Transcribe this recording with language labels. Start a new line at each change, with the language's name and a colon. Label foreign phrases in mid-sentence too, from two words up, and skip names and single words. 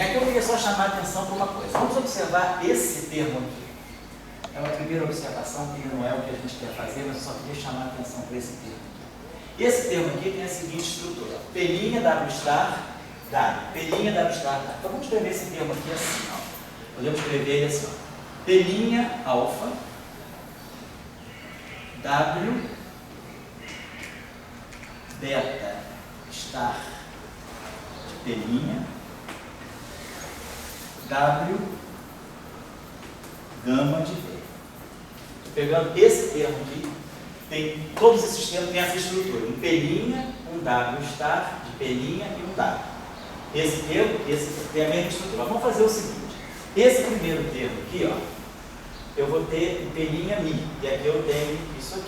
Portuguese: Aqui eu queria só chamar a atenção para uma coisa. Vamos observar esse termo aqui. É uma primeira observação que não é o que a gente quer fazer, mas eu só queria chamar a atenção para esse termo aqui. Esse termo aqui tem a seguinte estrutura: P' W star, W. P' W star, W. Então vamos escrever esse termo aqui assim. Ó. Podemos escrever ele assim: ó. P' alfa, W, beta star de P', W, gama de V. Pegando esse termo aqui, todos esses termos têm essa estrutura: um P', um W star de P' e um W. Esse termo, esse tem a mesma estrutura. Vamos fazer o seguinte: esse primeiro termo aqui, ó, eu vou ter um P' mi, e aqui eu tenho isso aqui.